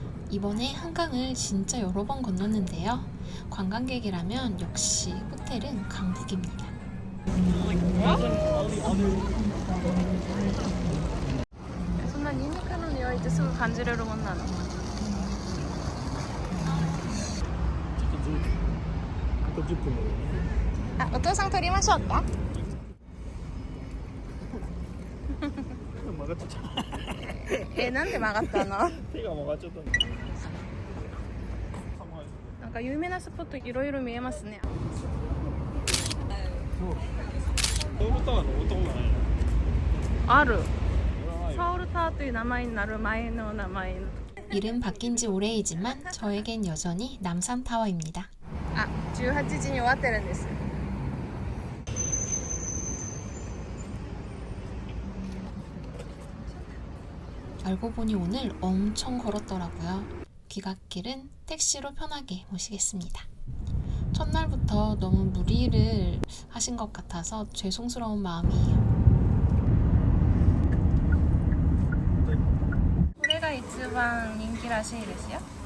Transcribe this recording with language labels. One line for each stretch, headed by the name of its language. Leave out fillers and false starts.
Korean: 이번에 한강을 진짜 여러 번 건넜는데요. 관광객이라면 역시 호텔은 강북입니다. 정말 니니크의
Japanese: 匂いってすぐ感じれるもんなの? あと10分だね。あ、お父さん撮りましょうか? 曲がっちゃった。なんで曲がったの? 手が曲がっちゃった。なんか有名なスポットいろいろ見えますね。ソウルタワーの音がない。ある。ソウルタワーという名前になる前の名前.
Korean: 이름 바뀐 지 오래이지만 저에겐 여전히 남산타워입니다.
Japanese: 아, 18時に終わってるんです.
Korean: 알고 보니 오늘 엄청 걸었더라고요. 귀갓길은 택시로 편하게 모시겠습니다. 첫날부터 너무 무리를 하신 것 같아서 죄송스러운 마음이에요.
Japanese: これが一番人気らしいですよ。